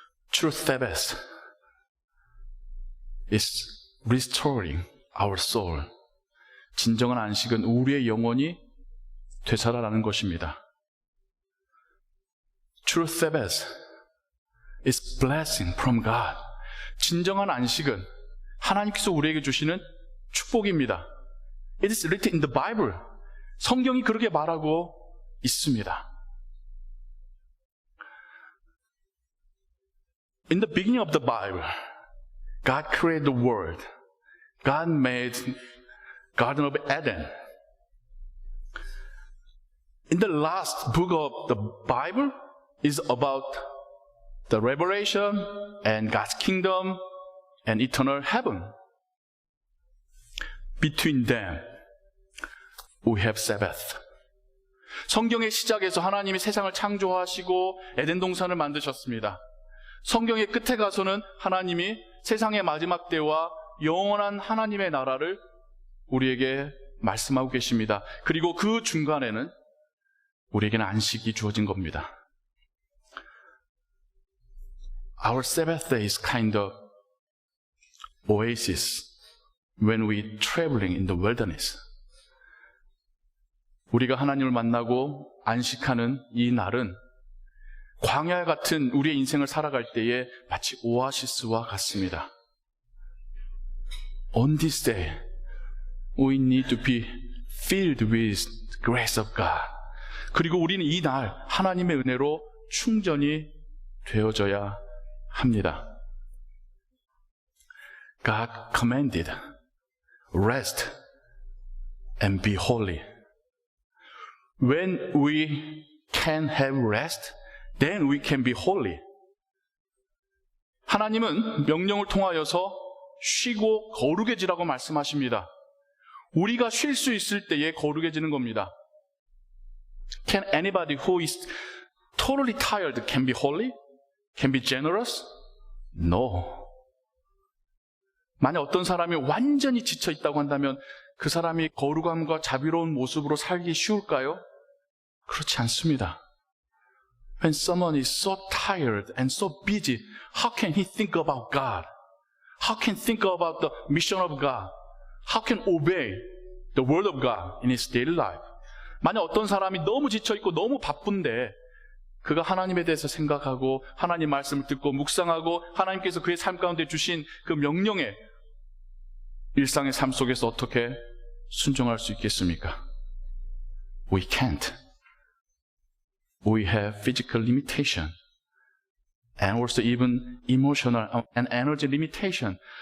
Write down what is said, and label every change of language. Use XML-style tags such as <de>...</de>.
<en>True Sabbath is restoring our soul.</en> <ko>진정한 안식은 우리의 영혼이 되살아나는 것입니다.</ko> <en>True Sabbath is blessing from God.</en> <ko>진정한 안식은 하나님께서 우리에게 주시는 축복입니다.</ko> <en>It is written in the Bible.</en> <ko>성경이 그렇게 말하고 있습니다.</ko> <en>In the beginning of the Bible, God created the world. God made Garden of Eden. In the last book of the Bible is about the revelation and God's kingdom and eternal heaven. Between them, we have Sabbath.</en> <ko>성경의 시작에서 하나님이 세상을 창조하시고 에덴 동산을 만드셨습니다. 성경의 끝에 가서는 하나님이 세상의 마지막 때와 영원한 하나님의 나라를 우리에게 말씀하고 계십니다. 그리고 그 중간에는 우리에게는 안식이 주어진 겁니다.</ko> <en>Our Sabbath day is kind of oasis when we traveling in the wilderness.</en> <ko>우리가 하나님을 만나고 안식하는 이 날은 광야 같은 우리의 인생을 살아갈 때에 마치 오아시스와 같습니다.</ko> <en>On this day, we need to be filled with the grace of God.</en> <ko>그리고 우리는 이 날 하나님의 은혜로 충전이 되어져야 합니다.</ko> <en>God commanded, rest and be holy. When we can have rest, then we can be holy.</en> <ko>하나님은 명령을 통하여서 쉬고 거룩해지라고 말씀하십니다. 우리가 쉴 수 있을 때에 거룩해지는 겁니다.</ko> <en>Can anybody who is totally tired can be holy? Can be generous? No.</en> <ko>만약 어떤 사람이 완전히 지쳐 있다고 한다면 그 사람이 거룩함과 자비로운 모습으로 살기 쉬울까요? 그렇지 않습니다.</ko> <en>When someone is so tired and so busy, how can he think about God? How can he think about the mission of God? How can he obey the word of God in his daily life?</en> <ko>만약 어떤 사람이 너무 지쳐있고 너무 바쁜데 그가 하나님에 대해서 생각하고 하나님 말씀을 듣고 묵상하고 하나님께서 그의 삶 가운데 주신 그 명령에 일상의 삶 속에서 어떻게 순종할 수 있겠습니까?</ko> <en>We can't. We have physical limitation and also even emotional and energy limitation.</en>